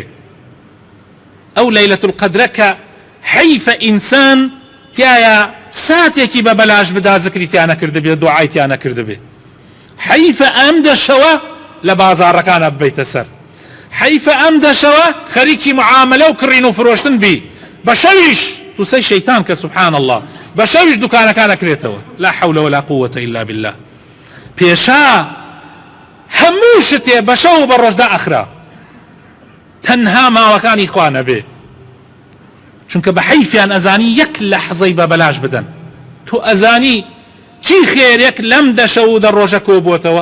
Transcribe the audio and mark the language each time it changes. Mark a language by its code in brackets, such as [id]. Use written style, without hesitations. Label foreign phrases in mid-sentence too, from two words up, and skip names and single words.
[ckb] ئەو لەیلەة القەدرە کە حەیفە ئینسان تایە ساتێکی بە بەلاش بدا زکری تیانە کردبێ، دوعای تیانە کردبێ. حەیفە ئەم دەشەوە لە بازاڕەکانە ببیتە سەر، حەیفە ئەم دەشەوە خەریکی معاملە و کڕین و فرۆشتن بی، بە شەویش تووسەی شەیتان کە [ar] سبحان الله [ckb] بە شەویش دوکانەکان ئەکرێتەوە. [ar] لا حول ولا قوة إلا بالله. [ckb] پێشا هەموو شتێ بە شەو و بە ڕۆژدا ئەخرا، تەنها ماوەکانی خوا نەبێ، چونکە بە حەیفیان ئەزانی یەک لەحزەی بە بەلاش بدەن. تۆ ئەزانی چی خێرێک لەم دەشە و دە ڕۆژە کۆبووتەوە؟